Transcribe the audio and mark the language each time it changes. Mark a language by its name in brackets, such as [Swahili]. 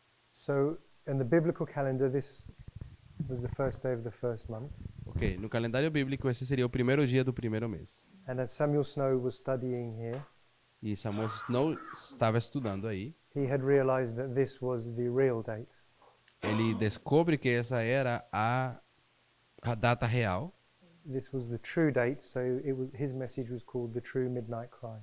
[English] So in the biblical calendar, this was the first day of the first month. [Portuguese] Ok, no calendário bíblico esse seria o primeiro dia do primeiro mês. [English] And as Samuel Snow was studying here, [Portuguese] E Samuel Snow estava estudando aí. [English] he had realized that this was the real date. [Portuguese] Ele descobre que essa era a data real. [English] This was the true date, so his message was called the True Midnight Cry.